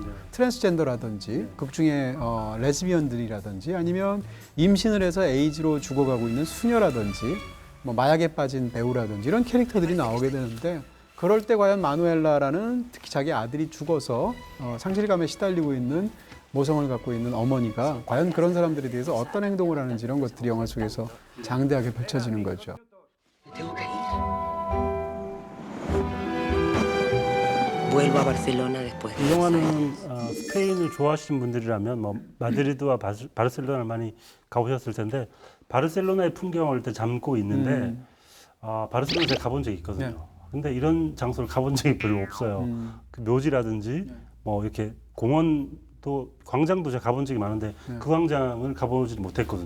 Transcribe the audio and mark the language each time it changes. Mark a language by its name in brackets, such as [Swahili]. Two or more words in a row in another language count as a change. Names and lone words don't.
[Korean] 트랜스젠더라든지 극중의 레즈비언들이라든지 아니면 임신을 해서 에이즈로 죽어가고 있는 수녀라든지 뭐 마약에 빠진 배우라든지 이런 캐릭터들이 나오게 되는데 그럴 때 과연 마누엘라라는 특히 자기 아들이 죽어서 상실감에 시달리고 있는 모성을 갖고 있는 어머니가 과연 그런 사람들에 대해서 어떤 행동을 하는지 이런 것들이 영화 속에서 장대하게 펼쳐지는 거죠. [Spanish] Tengo que ir. Vuelvo a Barcelona después de [Korean] 이 [Spanish] 2 [Korean] 영화는 [Spanish] años. [Korean] 스페인을 좋아하시는 분들이라면 뭐 마드리드와 바르셀로나를 많이 가보셨을 텐데 바르셀로나의 풍경을 일단 담고 있는데 바르셀로나 제가 가본 적이 있거든요. 네. 근데 이런 장소를 가본 적이 별로 없어요. 그 묘지라든지 뭐 이렇게 공원도 광장도 제가 가본 적이 많은데 그 광장을 가보지 못했거든요.